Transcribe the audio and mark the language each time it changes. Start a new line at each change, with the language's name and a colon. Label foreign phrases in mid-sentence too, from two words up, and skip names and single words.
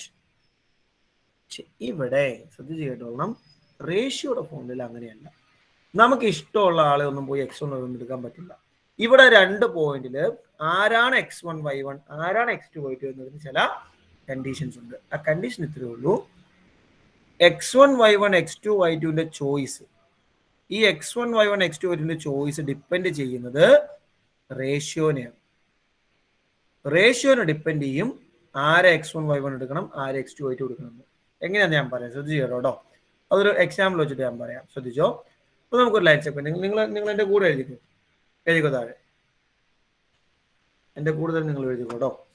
Malayalam: ഇവിടെ ശ്രദ്ധിച്ച് കേട്ടോളണം, റേഷ്യോയുടെ ഫോർമുല അങ്ങനെയല്ല. നമുക്ക് ഇഷ്ടമുള്ള ആളെ ഒന്നും പോയി x1 y1 എടുക്കാൻ പറ്റില്ല. ഇവിടെ രണ്ട് പോയിന്റിൽ ആരാണ് x1 y1 ആരാണ് x2 y2 എന്നതിന് ചില കണ്ടീഷൻസ് ഉണ്ട്. ആ കണ്ടീഷൻ ഇത്രയേ ഉള്ളൂ. x1 y1 x2 y2ന്റെ ചോയ്സ്, ഈ x1 y1 x2 y2ന്റെ ചോയ്സ് ഡിപ്പെൻഡ് ചെയ്യുന്നത് റേഷ്യോനെയാണ്. റേഷ്യോനെ ഡിപ്പെൻഡ് ചെയ്യും ആരെ x1 y1 എടുക്കണം, ആരെ x2 y2 എടുക്കണം. എങ്ങനെയാന്ന് ഞാൻ പറയാം, ശ്രദ്ധിച്ചു കേട്ടോ. അതൊരു എക്സാമ്പിൾ വെച്ചിട്ട് ഞാൻ പറയാം, ശ്രദ്ധിച്ചോ. അപ്പൊ നമുക്കൊരു
English: line check.
Malayalam: നിങ്ങൾ എന്റെ കൂടെ എഴുതിക്കോ താഴെ, എന്റെ കൂടുതൽ നിങ്ങൾ എഴുതിക്കോട്ടോ.